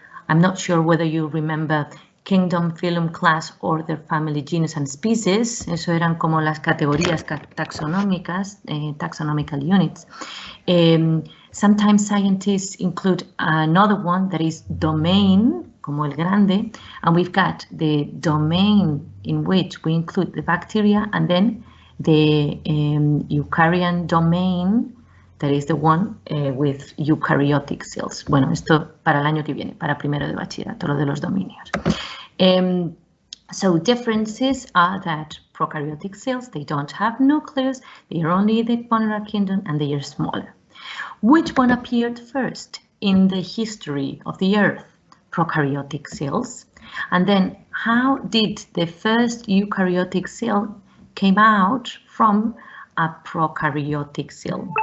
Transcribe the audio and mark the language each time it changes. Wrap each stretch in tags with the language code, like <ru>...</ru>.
<en>I'm not sure whether you remember Kingdom, Phylum, Class, Order, Family, Genus, and Species.</en> <es>Eso eran como las categorías taxonómicas,</es> <en>taxonomical units. Sometimes scientists include another one that is domain,</en> <es>como el grande,</es> <en>and we've got the domain in which we include the bacteria, and then the eukaryotic domain, that is the one with eukaryotic cells.</en> <es>Bueno, esto para el año que viene, para primero de bachillerato, lo de los dominios.</es> <en>So differences are that prokaryotic cells, they don't have nucleus, they are only the Monera kingdom, and they are smaller. Which one appeared first in the history of the Earth? Prokaryotic cells. And then how did the first eukaryotic cell came out from a prokaryotic cell?</en>